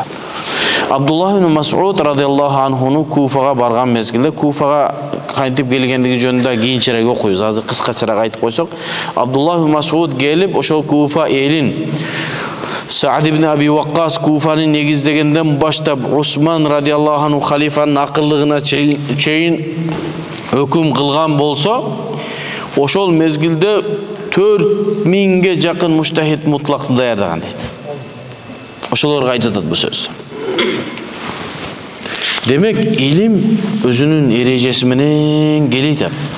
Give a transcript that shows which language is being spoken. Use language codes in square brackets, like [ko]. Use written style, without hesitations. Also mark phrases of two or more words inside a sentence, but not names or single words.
[ky] Абдуллах ибн Мас'уд радиаллаху анхуну Куфага барган мезгилде, Куфага кантип келгендиги жөнүндө кийинчерээк окуйбуз. Азыр кыскачараак айтып койсок, Абдуллах ибн Мас'уд келип ошол Куфа элин Саад ибн Аби Ваккас Куфаны негиздегенден баштап Усман [ar] رضي الله عنه [ky] халифанын акыллыгына чейин өкүм кылган болсо, ошол мезгилде 4000ге жакын муштахид мутлакты даярдаган дейт. Ошолорго айтат бул сөз. Демек, илим өзүнүн эрежеси менен келет.